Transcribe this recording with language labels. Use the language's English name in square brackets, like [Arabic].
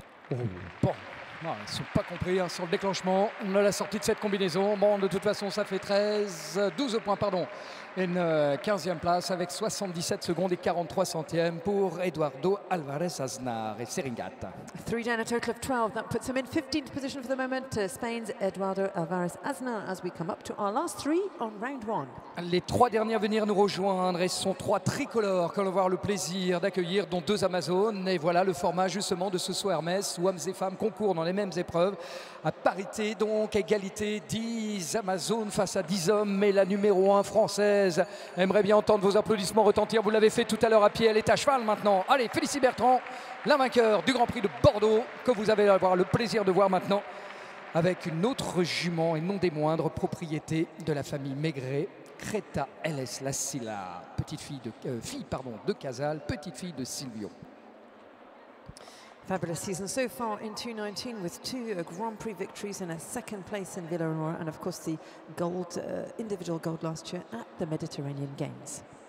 [French] Oh, bon, non, ils ne sont pas compris sur le déclenchement de la sortie de cette combinaison. Bon, de toute façon, ça fait 12 points, pardon. Une 15e place avec 77 secondes et 43 centièmes pour Eduardo Alvarez Aznar et Seringat. [English] 3 down, a total of 12. That puts him in 15th position for the moment. Spain's Eduardo Alvarez Aznar as we come up to our last 3 on round 1. [French] Les 3 derniers à venir nous rejoindre et ce sont 3 tricolores que l'on va avoir le plaisir d'accueillir, dont 2 Amazones. Et voilà le format justement de ce saut Hermès où hommes et femmes concourent dans les les mêmes épreuves. À parité, donc égalité, 10 Amazones face à 10 hommes. Mais la numéro 1 française aimerait bien entendre vos applaudissements retentir. Vous l'avez fait tout à l'heure à pied, elle est à cheval maintenant. Allez, Félicie Bertrand, la vainqueur du Grand Prix de Bordeaux, que vous allez avoir le plaisir de voir maintenant avec une autre jument et non des moindres, propriété de la famille Maigret, Creta LS La Silla, petite fille de Casal, petite fille de Silvio. [English] Fabulous season so far in 2019 with 2 Grand Prix victories and a second place in Villaroy, and of course the gold, individual gold last year at the Mediterranean Games.